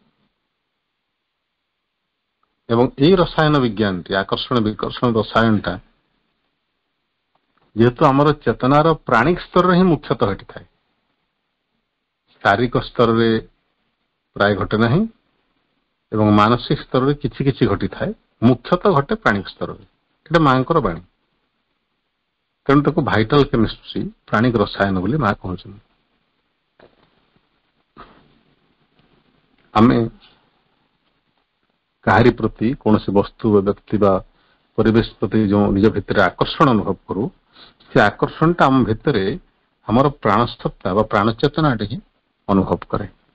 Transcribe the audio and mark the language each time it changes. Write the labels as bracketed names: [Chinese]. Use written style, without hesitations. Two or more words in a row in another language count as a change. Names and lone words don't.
[Odia] ଏବଂ ଏ ରସାୟନ ବିଜ୍ଞାନ ଆକର୍ଷଣ ବିକର୍ଷଣ ରସାୟନଟା ଯେହେତୁ ଆମର ଚେତନାର ପ୍ରାଣିକ ସ୍ତର ହିଁ ମୁଖ୍ୟତଃ ଘଟି ଥାଏ, ଶାରୀରିକ ସ୍ତର ରେ ପ୍ରାୟ ଘଟେ ନାହିଁ ଏବଂ ମାନସିକ ସ୍ତର ରେ କିଛି କିଛି ଘଟି ଥାଏ, ମୁଖ୍ୟତଃ ଘଟେ ପ୍ରାଣିକ ସ୍ତର ରେ। ମାଙ୍କର ବାଣୀ ତେଣୁ ତାକୁ [English] vital chemistry [Odia] ପ୍ରାଣିକ ରସାୟନ ବୋଲି ମା' କହୁଛନ୍ତି। आमे କାହାରି ପ୍ରତି କୌଣସି ବସ୍ତୁ ବା ବ୍ୟକ୍ତି ବା ପରିବେଶ ପ୍ରତି ଯେଉଁ ନିଜ ଭିତରେ ଆକର୍ଷଣ ଅନୁଭବ କରୁ, ସେ ଆକର୍ଷଣଟା ଆମ ଭିତରେ ଆମର ପ୍ରାଣସତ୍ତା ବା ପ୍ରାଣ ଚେତନାଟି ହିଁ ଅନୁଭବ କରେ।